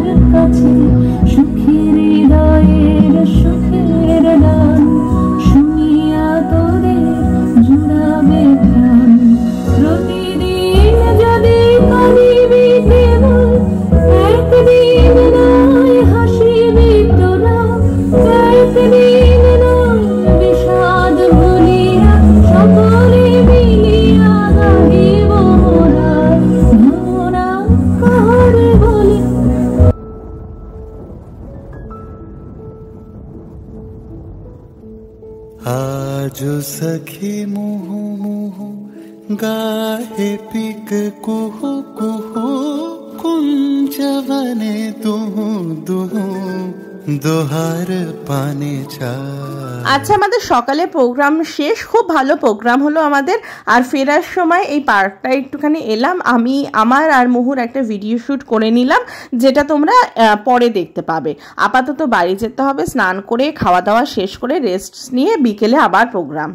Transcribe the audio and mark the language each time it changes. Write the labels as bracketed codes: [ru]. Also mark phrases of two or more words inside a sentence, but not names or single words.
[bn] কাছে সুখীর হৃদয়ের সুখের গান শুনিয়া তোরে জুড়াবে প্রাণ প্রতিদিন যদি কাঁদিবি কেবল একদিন নয় হাসিবি তোরা একদিন নয় বিষাদ ভুলিয়া সকলে মিলিয়া গাহিব মোরা মোরা কাহারে বলি [mai] आज सखी मुहु मुहु गाहे पिक कुहु कुहु कुंजवने तुहु दुहु दोहार पाने चा। [bn] আচ্ছা, আমাদের সকালে প্রোগ্রাম শেষ, খুব ভালো প্রোগ্রাম হলো আমাদের। আর ফেরার সময় এই পার্কটা একটুখানি এলাম, আমি আমার আর মুহুর একটা [en] video shoot [bn] করে নিলাম, যেটা তোমরা পরে দেখতে পাবে। আপাতত বাড়ি যেতে হবে, স্নান করে খাওয়া দাওয়া শেষ করে রেস্ট নিয়ে বিকেলে আবার প্রোগ্রাম।